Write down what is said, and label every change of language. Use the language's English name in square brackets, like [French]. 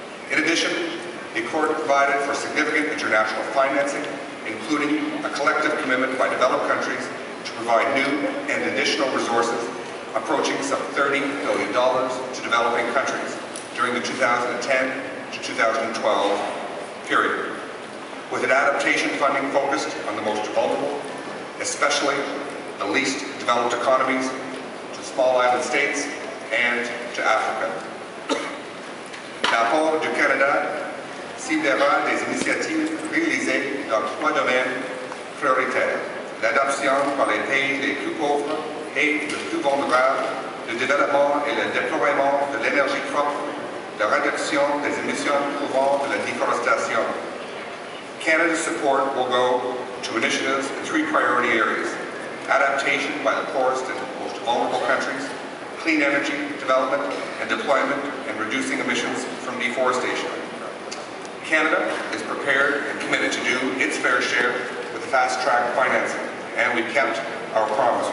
[English] In addition, the accord provided for significant international financing, including a collective commitment by developed countries to provide new and additional resources approaching some $30 billion to developing countries during the 2010 to 2012 period, with an adaptation funding focused on the most vulnerable, especially the least developed economies, to small island states, and to Africa. [French] L'apport du Canada ciblera des initiatives réalisées dans 3 domaines prioritaires: l'adoption par les pays les plus pauvres et les plus vulnérables, le développement et le déploiement de l'énergie propre, la réduction des émissions provenant de la déforestation. [English] Canada's support will go to initiatives in 3 priority areas: adaptation by the poorest and most vulnerable countries, clean energy development and deployment, and reducing emissions from deforestation. Canada is prepared and committed to do its fair share with fast-track financing, and we kept our promise.